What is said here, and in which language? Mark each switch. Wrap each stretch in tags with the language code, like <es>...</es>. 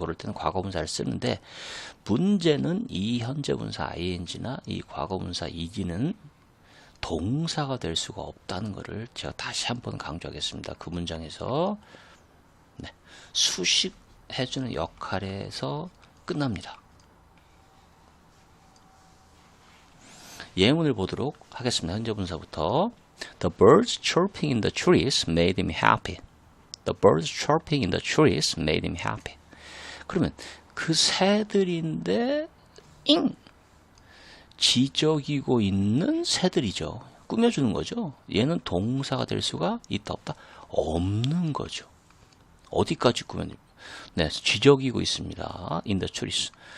<ko>그럴 때는 과거분사를 쓰는데, 문제는 이 현재분사 ing나 이 과거분사 ed는 동사가 될 수가 없다는 것을 제가 다시 한번 강조하겠습니다. 그 문장에서 네, 수식해주는 역할에서 끝납니다. 예문을 보도록 하겠습니다. 현재분사부터.</ko> <en>The birds chirping in the trees made him happy. The birds chirping in the trees made him happy.</en> <ko>그러면 그 새들인데 지적이고 있는 새들이죠. 꾸며주는 거죠. 얘는 동사가 될 수가 있다 없다? 없는 거죠. 어디까지 꾸며줍니까? 네, 지적이고 있습니다.</ko> <en>In the trees.</en>